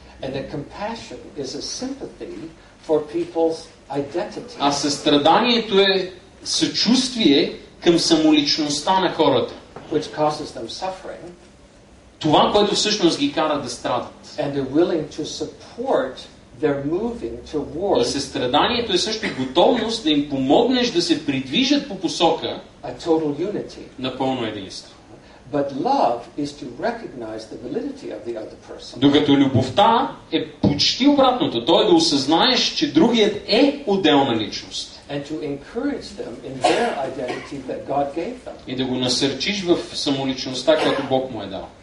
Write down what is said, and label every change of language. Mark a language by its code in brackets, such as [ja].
[en] And the compassion is a sympathy for people's identity. [bg] А състраданието е съчувствие към самоличността на хората. [en] Which causes them suffering. [bg] Това, което всъщност ги кара да страдат. [en] And they're willing to support their moving towards. [bg] И състраданието е също готовност да им помогнеш да се придвижат по посока [en] a total unity. [bg] На пълно единство. [en] But love is to recognize the validity of the other person. [bg] Докато любовта е почти обратното. То е да осъзнаеш, че другият е отделна личност. [en] And to encourage them in their identity that God gave them. [bg] И да го насърчиш в самоличността, която Бог му е дал.